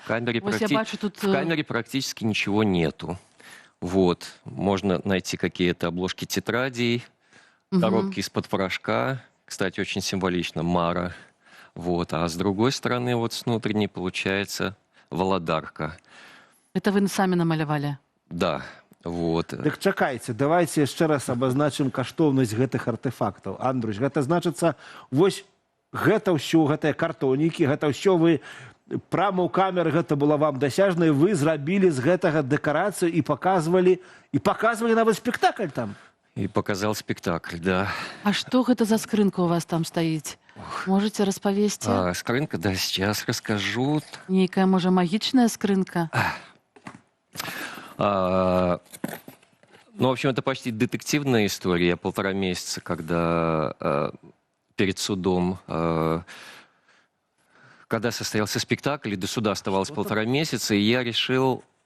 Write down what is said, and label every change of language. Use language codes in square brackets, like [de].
[ru] В камере практически ничего нету. Можно найти какие-то обложки тетрадей, коробки из-под порошка, кстати, очень символично, Мара. А с другой стороны, с внутренней получается валадарка. Это вы сами намалявали? Да. [be] Так чакайце, давайте яшчэ раз абазначым каштоўнасць гэтых артефактаў. Андрусь, гэта значыцца, вось гэта ўсё, гэтыя картонікі, гэта ўсё вы прямо ў камеры, гэта было вам дасяжна, і вы зрабілі з гэтага дэкарацыю і паказвалі нават спектакль там. [ru] И показал спектакль, да. А что это за скрынка у вас там стоит? [be] Можете распавесці? [ru] Скрынка, да, сейчас расскажу. [be] Нейкая, можа, магічная скрынка? [ru] В общем, это почти детективная история. Я 1,5 месяца, когда перед судом, когда состоялся спектакль, и до суда оставалось 1,5 месяца, и я решил...